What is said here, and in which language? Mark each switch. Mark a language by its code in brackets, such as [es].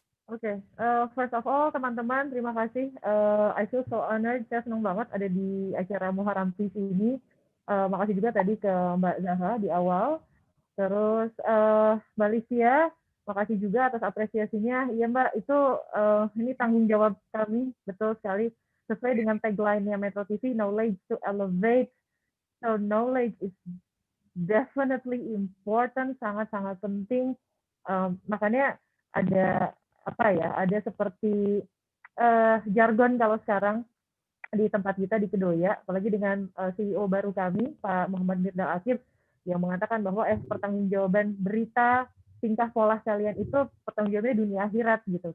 [id] Oke, [en] first of all [id] teman-teman terima kasih. [en] I feel so honored, [id] saya senang banget ada di acara Muharram TV ini. Makasih juga tadi ke Mbak Zahra di awal. Terus Mbak Livia, makasih juga atas apresiasinya. Iya Mbak, itu ini tanggung jawab kami, betul sekali. Sesuai dengan tagline-nya Metro TV, [en] knowledge to elevate. So knowledge is definitely important, [id] sangat-sangat penting. Makanya ada seperti jargon kalau sekarang di tempat kita di Kedoya, apalagi dengan CEO baru kami, Pak Muhammad Mirdal Akib, yang mengatakan bahwa pertanggungjawaban berita, tingkah pola kalian itu pertanggungjawabannya dunia akhirat gitu.